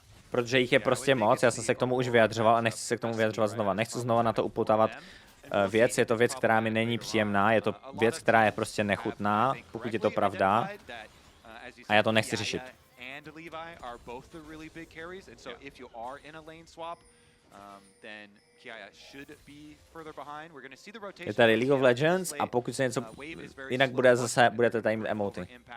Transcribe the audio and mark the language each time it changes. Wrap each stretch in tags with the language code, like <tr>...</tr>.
<cs>Protože jich je prostě moc, já jsem se k tomu už vyjadřoval a nechci se k tomu vyjadřovat znova. Nechci znova na to upotávat věc, je to věc, která mi není příjemná, je to věc, která je prostě nechutná, pokud je to pravda. A já to nechci řešit.</cs> <en>And Levi are both the really big carries, and so if you are in a lane swap, then Kiaya should be further behind. We're going to see the rotation.</en> <cs>Je tady League of Legends a pokud se něco jinak bude zase, budete tady mít emoty.</cs>